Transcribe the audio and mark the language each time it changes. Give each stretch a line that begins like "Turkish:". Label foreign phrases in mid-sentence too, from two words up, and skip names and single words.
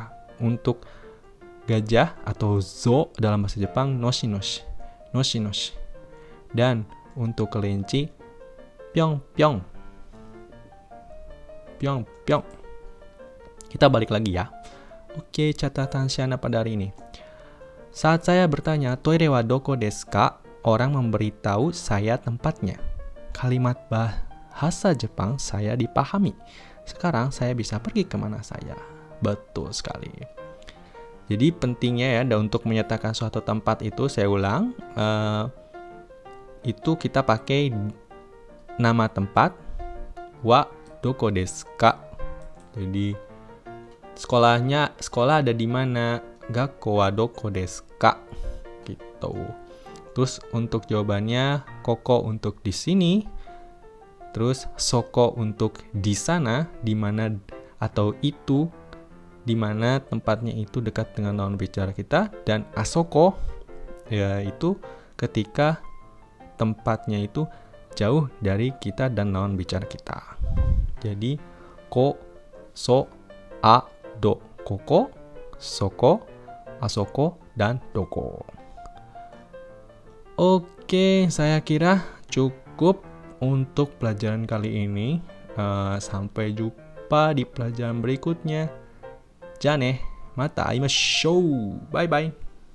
Indonesian: Untuk gajah atau zo dalam bahasa Jepang
Japanese: のしのし、のしのし.
Indonesian: Dan untuk kelinci
Japanese: ぴょんぴょん、ぴょんぴょん.
Indonesian: Kita balik lagi ya. Oke, catatan Shana pada hari ini. Saat saya bertanya,
Japanese: トイレはどこですか?
Indonesian: Orang memberitahu saya tempatnya. Kalimat bahasa Jepang saya dipahami. Sekarang saya bisa pergi kemana saya. Betul sekali. Jadi pentingnya ya untuk menyatakan suatu tempat itu, saya ulang, itu kita pakai nama tempat.
Japanese: はどこですか?
Indonesian: Jadi sekolah ada di mana?
Japanese: 学校はどこですか?
Indonesian: Gitu. Terus untuk jawabannya, koko untuk di sini, terus soko untuk di sana, di mana atau itu, di mana tempatnya itu dekat dengan lawan bicara kita, dan asoko yaitu ketika tempatnya itu jauh dari kita dan lawan bicara kita. Jadi ko, so, a,
Japanese: ど、ここ、そこ、あそこ,
Indonesian: dan doko. Oke, saya kira cukup untuk pelajaran kali ini. Sampai jumpa di pelajaran berikutnya.
Japanese: じゃあね、また会いましょう.
English: Bye bye.